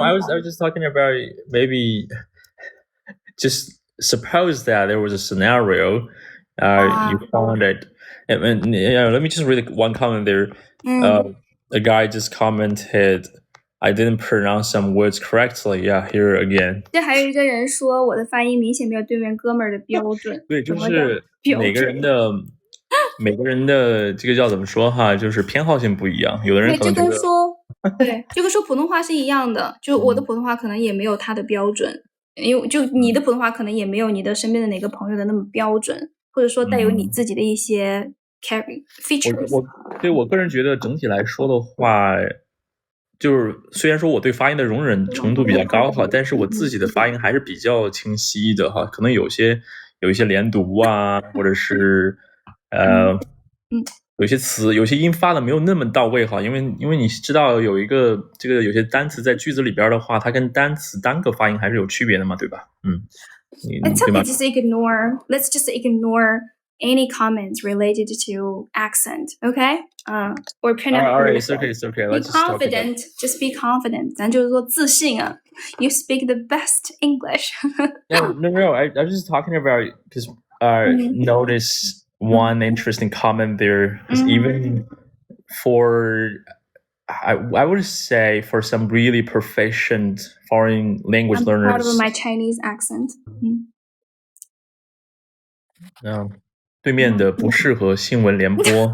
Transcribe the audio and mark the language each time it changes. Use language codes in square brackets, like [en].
[en] I was just talking about maybe just suppose that there was a scenario you found it. And let me just read one comment there. A guy just commented, I didn't pronounce some words correctly. Yeah, here again. [zh] 这还有一个人说我的发音明显没有对面哥们儿的标准。对，就是每个人的这个叫怎么说哈，就是偏好性不一样。有的人可能觉得对，就跟说普通话是一样的，就我的普通话可能也没有他的标准，因为就你的普通话可能也没有你的身边的哪个朋友的那么标准，或者说带有你自己的一些 features。我个人觉得整体来说的话，就是虽然说我对发音的容忍程度比较高哈，但是我自己的发音还是比较清晰的哈，可能有一些连读啊，或者是有些词有些音发的没有那么到位哈，因为你知道有一个这个有些单词在句子里边的话，它跟单词单个发音还是有区别的嘛，对吧？ [en] It's okay, just ignore. Let's just ignore any comments related to accent, okay? Or pronunciation. All right, it's okay. Be confident. Just be confident. [zh] 咱就是说自信啊。 [en] You speak the best English. No. I was just talking about because notice one interesting comment there. Because even for I would say for some really proficient foreign language learners. I'm proud of my Chinese accent. No. [zh] 对面的不适合新闻联播。